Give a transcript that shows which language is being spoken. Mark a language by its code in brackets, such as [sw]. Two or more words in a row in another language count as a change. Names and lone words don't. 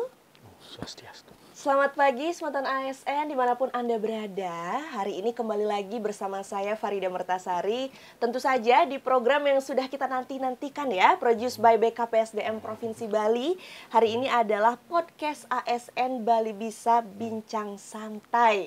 [id] Swastiastu. Selamat pagi Semeton ASN dimanapun Anda berada. Hari ini kembali lagi bersama saya Farida Mertasari. Tentu saja di program yang sudah kita nanti-nantikan ya, [en] Produced by BKPSDM Provinsi Bali. [id] Hari ini adalah podcast ASN Bali Bisa Bincang Santai.